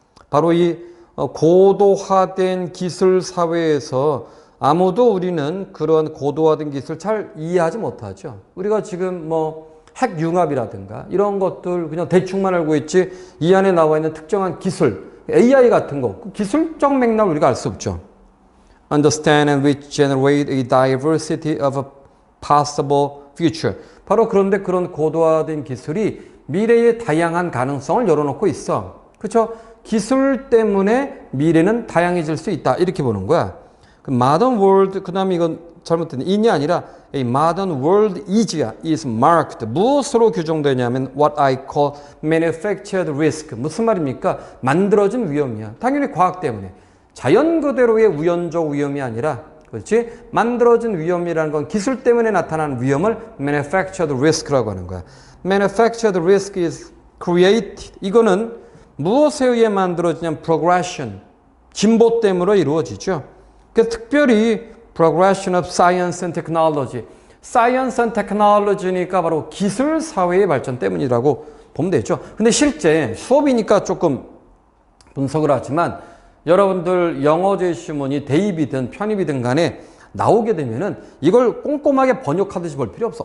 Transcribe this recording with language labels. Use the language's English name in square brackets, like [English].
[Korean] 바로 이 고도화된 기술 사회에서 아무도 우리는 그런 고도화된 기술 잘 이해하지 못하죠. 우리가 지금 핵융합이라든가 이런 것들 그냥 대충만 알고 있지 이 안에 나와 있는 특정한 기술, AI 같은 거, 기술적 맥락을 우리가 알 수 없죠. [English] Understand and which generate a diversity of a possible future. [Korean] 바로 그런데 그런 고도화된 기술이 미래의 다양한 가능성을 열어놓고 있어. 그렇죠? 기술 때문에 미래는 다양해질 수 있다. 이렇게 보는 거야. 그 [English] modern world, [Korean] 그 다음에 이건 잘못된 in이 아니라 [English] a modern world is marked. [Korean] 무엇으로 규정되냐면 [English] what I call manufactured risk. [Korean] 무슨 말입니까? 만들어진 위험이야. 당연히 과학 때문에. 자연 그대로의 우연적 위험이 아니라, 그렇지? 만들어진 위험이라는 건 기술 때문에 나타나는 위험을 manufactured risk라고 하는 거야. [English] manufactured risk is created. [Korean] 이거는 무엇에 의해 만들어지냐면 progression. 진보 때문에 이루어지죠. 그래서 특별히 [English] progression of science and technology. [Korean] science and technology니까 바로 기술 사회의 발전 때문이라고 보면 되죠. 근데 실제 수업이니까 조금 분석을 하지만 여러분들 영어 제시문이 대입이든 편입이든 간에 나오게 되면은 이걸 꼼꼼하게 번역하듯이 볼 필요 없어.